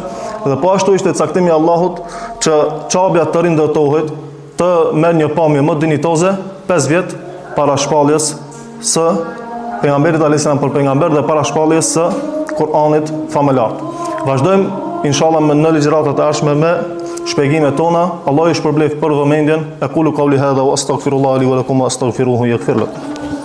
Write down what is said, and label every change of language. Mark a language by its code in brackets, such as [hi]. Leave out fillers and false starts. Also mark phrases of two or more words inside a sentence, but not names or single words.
[sq] Dhe po ashtu ishte caktimi i Allahut që Qabja të rindërtohet, të merr një pamje më dinjitoze 5 vjet para shpalljes së pejgamberit [ar] عليه السلام [sq] për pejgamber dhe para shpalljes së Kur'anit famëlar. Vazhdojmë inshallah në ligjëratat e ardhshme me shpjegimet tona. Allah ju shpërblef për vëmendjen. [ar] أقول قولي هذا وأستغفر الله لي ولكم واستغفروه يغفر لكم.